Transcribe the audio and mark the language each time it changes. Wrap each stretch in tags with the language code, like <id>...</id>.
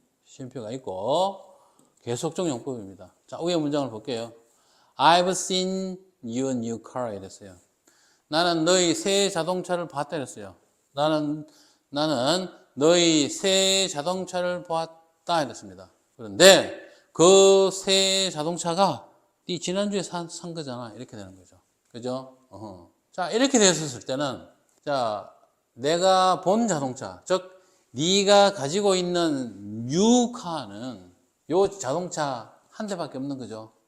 <ko>쉼표가 있고 계속적 용법입니다. 자, 위에 문장을 볼게요.</ko> <en>I've seen your new car 이랬어요.</en> <ko>나는 너희 새 자동차를 봤다 이랬어요. 나는 너희 새 자동차를 보았다 이랬습니다. 그런데 그 새 자동차가 네 지난주에 산 거잖아. 이렇게 되는 거죠. 그죠? 자, 이렇게 됐었을 때는, 자, 내가 본 자동차, 즉 네가 가지고 있는 뉴카는 요 자동차 한 대밖에 없는 거죠.</ko>